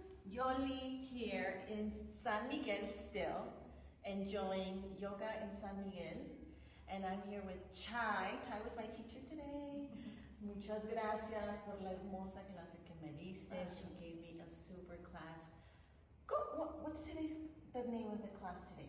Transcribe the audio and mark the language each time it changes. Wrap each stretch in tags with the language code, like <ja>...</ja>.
<en>Yoli here in San Miguel still, enjoying yoga in San Miguel. And I'm here with Chai. Chai was my teacher today.</en> <es>Muchas gracias por la hermosa clase que me diste.</es> <en>She gave me a super class. What's the name of the class today?</en>